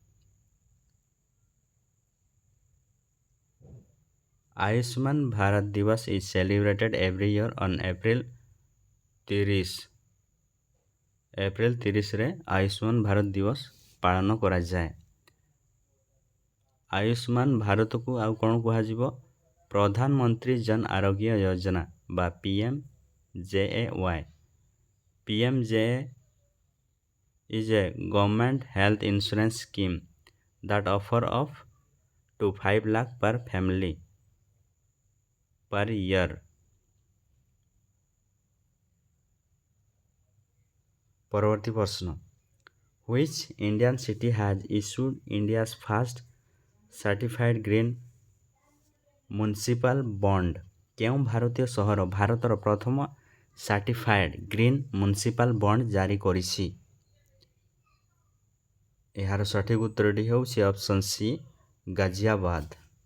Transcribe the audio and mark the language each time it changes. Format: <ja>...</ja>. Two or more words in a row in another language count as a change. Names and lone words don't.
<en>ଆୟୁଷ୍ମାନ ଭାରତ ଦିବସ is celebrated every year on April 30।</en> <or>ଏପ୍ରିଲ 30ରେ ଆୟୁଷ୍ମାନ ଭାରତ ଦିବସ ପାଳନ କରାଯାଏ। ଆୟୁଷ୍ମାନ ଭାରତକୁ ଆଉ କ'ଣ କୁହାଯିବ? ପ୍ରଧାନମନ୍ତ୍ରୀ ଜନ ଆରୋଗ୍ୟ ଯୋଜନା ବା PMJAY।</or> <en>PMJAY is a government health insurance scheme that offer up to 5 lakh per family per year।</en> <or>ପରବର୍ତ୍ତୀ ପ୍ରଶ୍ନ,</or> <en>which Indian city has issued India's first certified green municipal bond?</en> <or>କେଉଁ ଭାରତୀୟ ସହର ଭାରତର ପ୍ରଥମ</or> <en>certified green municipal bond</en> <or>ଜାରି କରିଛି? ଏହାର ସଠିକ୍ ଉତ୍ତରଟି ହେଉଛି ଅପସନ୍ ସି, ଗାଜିଆବାଦ।</or>